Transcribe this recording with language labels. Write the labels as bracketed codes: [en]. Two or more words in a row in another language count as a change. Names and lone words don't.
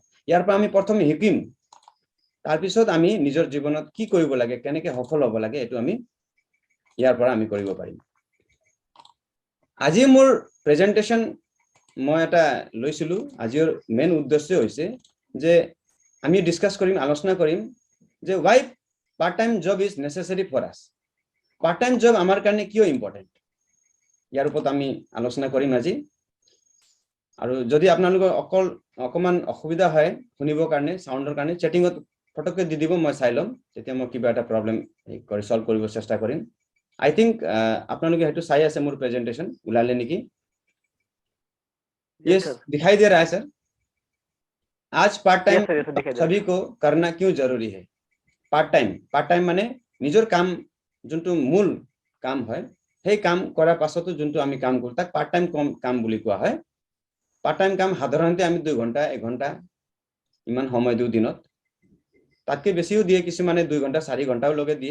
[as] ইয়াৰ পৰা আমি প্ৰথমে শিকিম, তাৰপিছত আমি নিজৰ জীৱনত কি কৰিব লাগে, কেনেকে সফল হ'ব লাগে, এইটো আমি ইয়াৰ পৰা আমি কৰিব পাৰিম। আজি মোৰ প্ৰেজেন্টেশন মই এটা লৈছিলো, আজিৰ মেইন উদ্দেশ্য হৈছে যে আমি ডিসকাস কৰিম, আলোচনা কৰিম যে [en] why part time job is necessary for us, part time job [as] আমাৰ কাৰণে কিয় ইম্পৰ্টেন্ট, ইয়াৰ ওপৰত আমি আলোচনা কৰিম আজি। আৰু যদি আপোনালোকৰ অকমান অসুবিধা হয় শুনিবৰ কাৰণে, সাউন্ডৰ কাৰণে, চেটিংত ফটককে দি দিব, মই চাই লম, তেতিয়া মই কিবা এটা প্ৰবলেম কৰি সলভ কৰিব চেষ্টা কৰিম। [en] I think [as] আপোনালোকে হেতু চাই আছে মোৰ প্ৰেজেন্টেশন, উলালে নেকি? [hi] Yes, दिखाई दे रहा है सर। आज [en] part time [hi] सभी को करना क्यों जरूरी है? [en] part time [as] माने নিজৰ কাম যোনটো মূল কাম হয়, সেই কাম কৰাৰ পাছতো যোনটো আমি কাম কৰো তাক [en] part time [as] কাম বুলি কোৱা হয়। [en] part time [as] কাম সাধাৰণতে আমি 2 ঘণ্টা 1 ঘণ্টা ইমান সময় দিও দিনত, তাতকৈ বেছিও দিয়ে, কিছুমানে 2 ঘণ্টা 4 ঘণ্টাও লগে দিয়ে।